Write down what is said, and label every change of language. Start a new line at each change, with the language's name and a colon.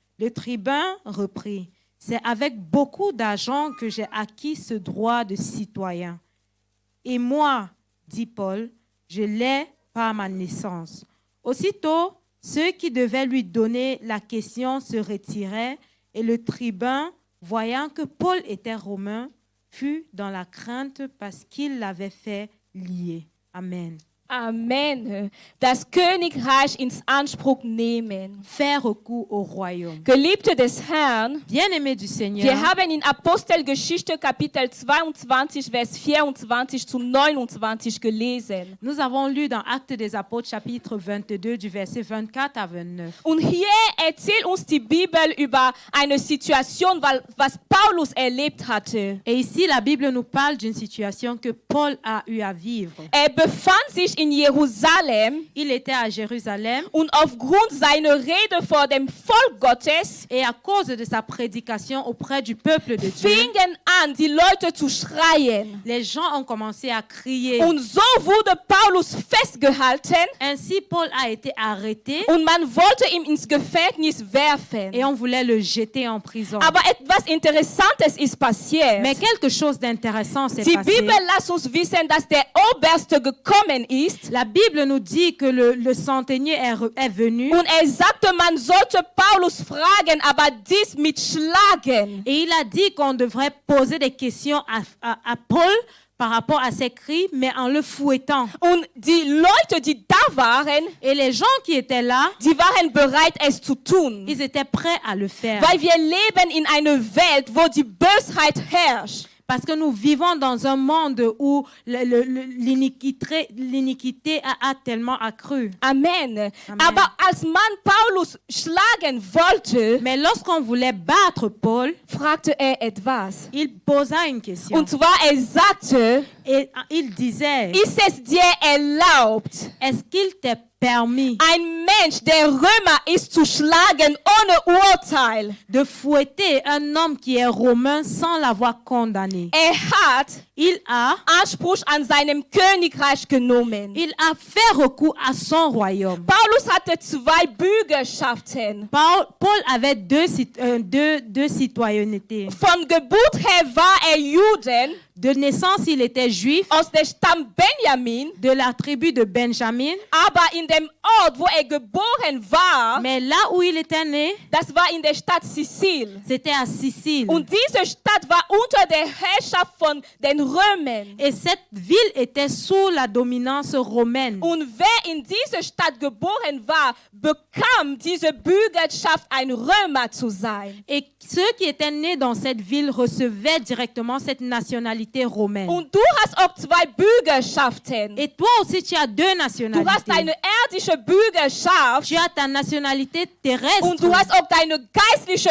French: Le tribun reprit, « C'est avec beaucoup d'argent que j'ai acquis ce droit de citoyen. » « Et moi, dit Paul, je l'ai par ma naissance. » Aussitôt, ceux qui devaient lui donner la question se retiraient, et le tribun, voyant que Paul était romain, fut dans la crainte parce qu'il l'avait fait lier. Amen. Amen.
German: Das Königreich ins Anspruch nehmen.
French: Faire recours au royaume.
German: Geliebte des Herrn,
French: Bien-aimés du Seigneur,
German: wir haben in Apostelgeschichte Kapitel 22, Vers 24 zu 29 gelesen.
French: nous avons lu dans Actes des Apôtres chapitre 22 du verset 24 à 29.
German: Und hier erzählt uns die Bibel über eine Situation, was Paulus erlebt hatte.
French: Et ici, la Bible nous parle d'une situation que Paul a eu à vivre.
German: Befand sich in Jerusalem
French: Il était à Jérusalem
German: und aufgrund seiner Rede vor dem Volk Gottes
French: et à cause de sa prédication auprès du peuple de Dieu,
German: fingen an, die Leute zu schreien.
French: les gens ont commencé à crier.
German: Und so wurde Paulus festgehalten
French: Ainsi, Paul a été arrêté
German: und man wollte ihn ins Gefängnis werfen.
French: et on voulait le jeter en prison.
German: Aber etwas Interessantes ist passiert.
French: Mais quelque chose d'intéressant s'est
German: Die
French: passé.
German: Bibel lässt uns wissen, dass der Oberste gekommen ist
French: La Bible nous dit que le centenier est venu
German: und sagte, man sollte Paulus fragen, aber dies mit Schlagen.
French: et il a dit qu'on devrait poser des questions à Paul par rapport à ses cris, mais en le fouettant.
German: Und die Leute, die da waren,
French: Et les gens qui étaient là,
German: die waren bereit, es zu tun.
French: ils étaient prêts à le faire.
German: Weil wir leben in einer Welt, wo die Bösheit herrscht.
French: Parce que nous vivons dans un monde où l'iniquité a tellement accru. Amen.
German: Aber als man Paulus schlagen wollte,
French: Mais lorsqu'on voulait battre Paul,
German: fragte etwas.
French: il posa une question.
German: Und zwar, sagte,
French: Et il disait,
German: ist es dir erlaubt,
French: est-ce qu'il t'est permis
German: ein Mensch, der Römer ist, zu schlagen ohne Urteil?
French: de fouetter un homme qui est romain sans l'avoir condamné? Il a
German: Anspruch an seinem Königreich genommen.
French: Il a fait recours à son royaume.
German: Paulus hatte zwei Bürgerschaften.
French: Paul avait deux citoyennetés.
German: Von Geburt her war Juden.
French: De naissance, il était juif,
German: Aus der Stamm Benjamin.
French: de la tribu de Benjamin.
German: Aber in dem Ort, wo geboren war,
French: Mais là où il était né,
German: das war in der Stadt Sizil.
French: c'était à Sicile.
German: Und diese Stadt war unter der Herrschaft von den Römern.
French: Et cette ville était sous la dominance romaine.
German: Und wer in dieser Stadt geboren war, bekam diese Bürgerschaft, ein Römer zu sein.
French: Et ceux qui étaient nés dans cette ville recevaient directement cette nationalité romaine.
German: Und du hast auch zwei Bürgerschaften.
French: Et toi aussi, tu as deux
German: Du hast
French: nationalités.
German: eine irdische Bürgerschaft
French: Tu as ta nationalité terrestre.
German: und du hast auch deine geistliche